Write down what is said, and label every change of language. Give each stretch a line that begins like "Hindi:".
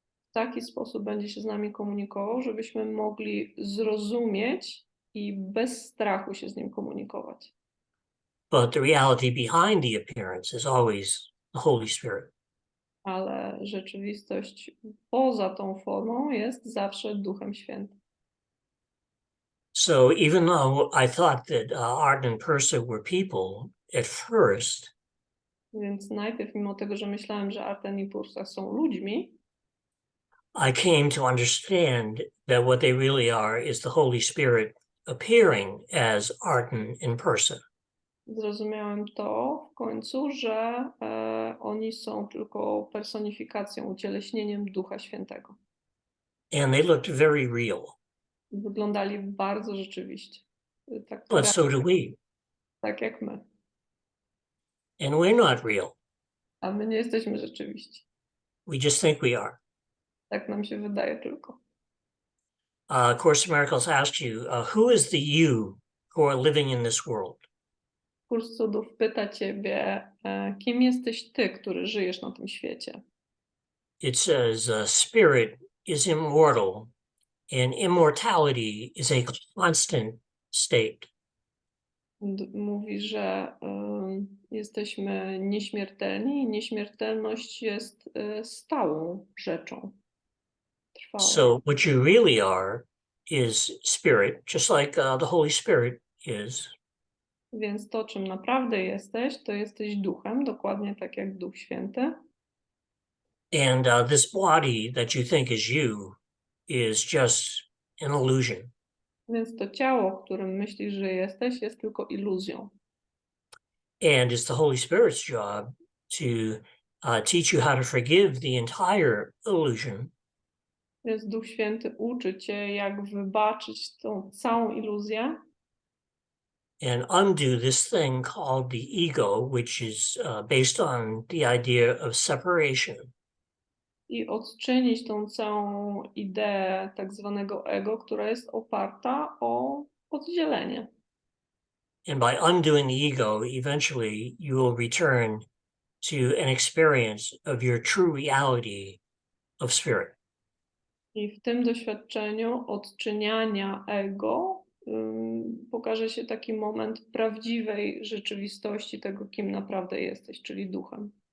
Polish: W taki sposób będzie się z nami komunikował, żebyśmy mogli zrozumieć i bez strachu się z nim komunikować.
English: But the reality behind the appearance is always the Holy Spirit.
Polish: Ale rzeczywistość poza tą formą jest zawsze Duchem Świętym.
English: So even though I thought that Art and Persa were people at first,
Polish: Więc najpierw, mimo tego, że myślałem, że Arten i Pursa są ludźmi,
English: I came to understand that what they really are is the Holy Spirit appearing as Arten in Persa.
Polish: zrozumiałem to w końcu, że oni są tylko personifikacją, ucieleśnieniem Ducha Świętego.
English: And they looked very real,
Polish: Wyglądali bardzo rzeczywiście. Tak,
English: but so do we.
Polish: tak jak my.
English: And we're not real.
Polish: A my nie jesteśmy rzeczywiści.
English: We just think we are.
Polish: Tak nam się wydaje tylko.
English: Course in Miracles asks you, who is the you who are living in this world?
Polish: Kurs Cudów pyta ciebie, kim jesteś ty, który żyjesz na tym świecie?
English: It says, spirit is immortal, and immortality is a constant state.
Polish: Mówi, że jesteśmy nieśmiertelni i nieśmiertelność jest stałą rzeczą. Trwałą.
English: So what you really are is spirit, just like the Holy Spirit is.
Polish: Więc to, czym naprawdę jesteś, to jesteś duchem, dokładnie tak jak Duch Święty.
English: And this body that you think is you is just an illusion.
Polish: Więc to ciało, w którym myślisz, że jesteś, jest tylko iluzją.
English: And it's the Holy Spirit's job to teach you how to forgive the entire illusion.
Polish: Więc Duch Święty uczy cię, jak wybaczyć tą całą iluzję
English: and undo this thing called the ego, which is based on the idea of separation.
Polish: i odczynić tą całą ideę tak zwanego ego, która jest oparta o oddzielenie.
English: And by undoing the ego, eventually you will return to an experience of your true reality of spirit.
Polish: I w tym doświadczeniu odczyniania ego pokaże się taki moment prawdziwej rzeczywistości tego, kim naprawdę jesteś, czyli duchem.